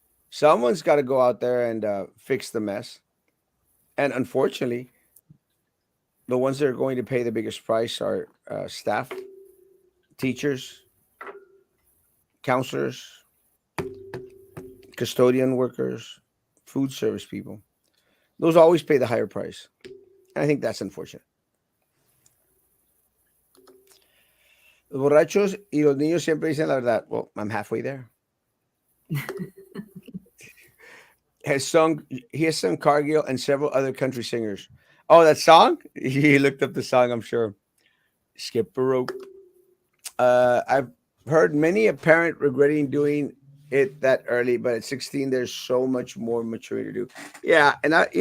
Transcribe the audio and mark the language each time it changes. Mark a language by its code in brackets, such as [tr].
[en] Someone's got to go out there and fix the mess. And unfortunately, the ones that are going to pay the biggest price are staff, teachers, counselors, custodian workers, food service people. Those always pay the higher price. And I think that's unfortunate. [es] Los borrachos y los niños siempre dicen la verdad. [en] Well, I'm halfway there. He has sung Cargill and several other country singers. Oh, that song? He looked up the song, I'm sure. Skip a rope. I've heard many a parent regretting doing it that early, but at 16, there's so much more maturing to do. Yeah, and